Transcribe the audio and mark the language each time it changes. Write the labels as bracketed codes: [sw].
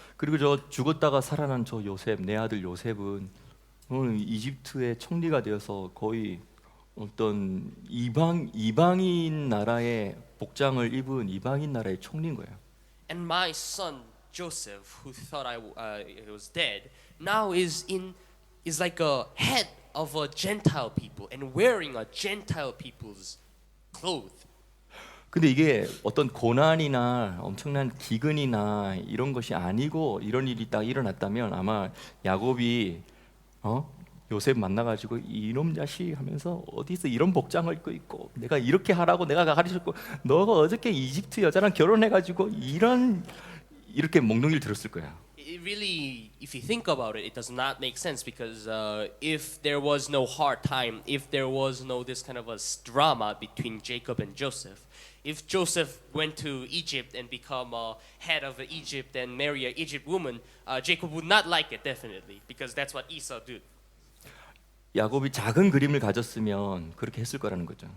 [ko] 그리고 저 죽었다가 살아난 저 요셉, 내 아들 요셉은 오늘 이집트의 총리가 되어서 거의 어떤 이방인 나라의 복장을 입은 이방인 나라의 총리인 거예요. [en] And my son Joseph, who thought I was dead, now is like a head of a Gentile people and wearing a Gentile people's clothes. [ko] 근데 이게 어떤 고난이나 엄청난 기근이나 이런 것이 아니고 이런 일이 딱 일어났다면 아마 야곱이 요셉 만나가지고 이놈 자식 하면서 어디서 이런 복장을 입고 있고 내가 이렇게 하라고 내가 가르쳤고 너가 어저께 이집트 여자랑 결혼해가지고 이렇게 몽둥이를 들었을 거야. [en] It really, if you think about it, it does not make sense because if there was no hard time, if there was no this kind of a drama between Jacob and Joseph, if Joseph went to Egypt and become head of Egypt and marry an Egypt woman, Jacob would not like it definitely because that's what Esau did. [ko] 야곱이 작은 그림을 가졌으면 그렇게 했을 거라는 거죠.